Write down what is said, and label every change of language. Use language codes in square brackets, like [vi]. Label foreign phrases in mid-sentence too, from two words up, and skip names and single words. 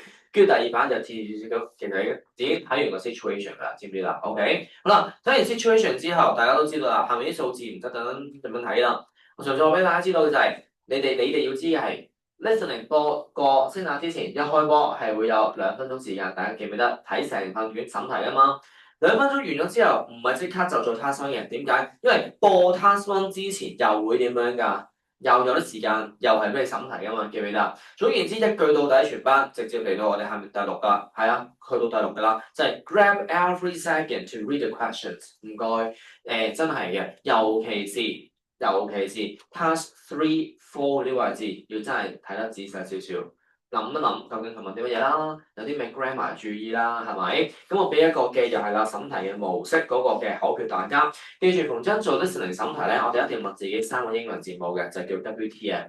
[yue] 跟住第二版就貼住其實自己睇完個 situation 㗎啦，知唔知啦 ？OK， 好啦，睇完 situation 之後，大家都知道啦，下面啲數字唔得等點樣睇啦。我上次我俾大家知道嘅就係、你哋要知嘅係 listening 播個聲帶之前一開波係會有2分鐘時間，大家記唔記得睇成份卷審題啊嘛？2分鐘完咗之後，唔係即刻就做 [en] task one [yue] 嘅，點解？因為播 [en] task one [yue] 之前又會點樣㗎？又有啲時間，又係俾你審題㗎嘛，記唔記得？總言之，一句到底，全班直接嚟到我哋下面第6㗎，係啊，去到第6㗎啦，就係 [en] grab every second to read the questions。 [yue] 唔該，真係嘅，尤其是 task 3、4呢個位置，要真係睇得仔細少少，諗一諗究竟佢問啲乜嘢啦，有啲咩 grammar 注意啦，係咪？咁我俾一個嘅又係啦，審題嘅模式嗰個嘅口訣大家，記住逢真做 listening 審題咧，我哋一定要問自己3個英文字母嘅，就叫 WTF。